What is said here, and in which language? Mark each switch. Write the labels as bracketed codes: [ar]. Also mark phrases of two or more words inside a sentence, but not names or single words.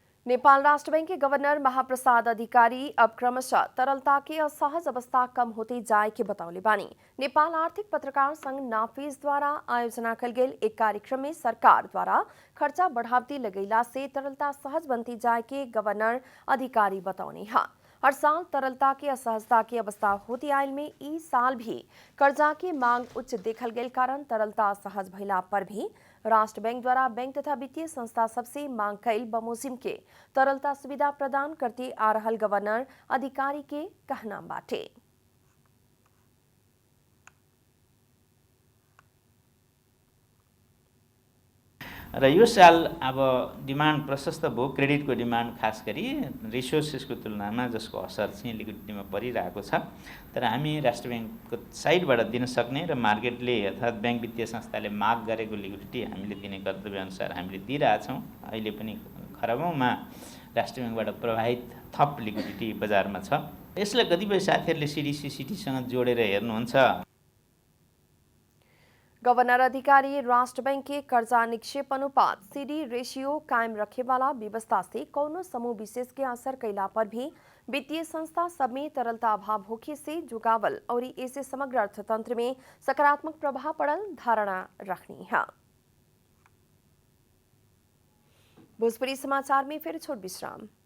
[bho] नेपाल राष्ट्र बैंक के गवर्नर महाप्रसाद अधिकारी अब क्रमशः तरलता की असहज अवस्था कम होती जाए के बतौले बानी। नेपाल आर्थिक पत्रकार संघ नाफिज द्वारा आयोजना कल गेल एक कार्यक्रम में सरकार द्वारा खर्चा बढ़ावती लगैला से तरलता सहज बनती जाए के गवर्नर अधिकारी बतौनी है। हर साल तरलता की असहजता की अवस्था होती आयल में ई साल भी कर्जा की मांग उच्च देखल गेल कारण तरलता असहज भइला पर भी राष्ट्र बैंक द्वारा बैंक तथा वित्तीय संस्था सबसे मांग कैल बमोजिम के तरलता सुविधा प्रदान करते आ रहल गवर्नर अधिकारी के कहना बाटे। [ne] र यो साल अब डिमान्ड प्रशस्त भयो, क्रेडिटको डिमान्ड खास गरी रिसोर्सेसको तुलनामा जसको असर चाहिँ लिक्विडिटीमा परिरहेको छ। तर हामी राष्ट्र ब्याङ्कको साइडबाट दिन सक्ने र मार्केटले अर्थात् ब्याङ्क वित्तीय संस्थाले माग गरेको लिक्विडिटी हामीले दिने कर्तव्यअनुसार हामीले दिइरहेछौँ। अहिले पनि खरबौँमा राष्ट्र ब्याङ्कबाट प्रवाहित थप लिक्विडिटी बजारमा छ। यसलाई कतिपय साथीहरूले सिडिसी सिटीसँग जोडेर हेर्नुहुन्छ। [bho] गवर्नर अधिकारी राष्ट्र बैंक के कर्जा निक्षेप अनुपात सीडी रेशियो कायम रखे वाला व्यवस्था से कौनो समूह विशेष के असर कैला पर भी वित्तीय संस्था सब में तरलता अभाव होखे से जुगावल और ऐसे समग्र अर्थतंत्र में सकारात्मक प्रभाव पड़ल धारणा रखनी है। भोजपुरी समाचार में फिर छोट विश्राम।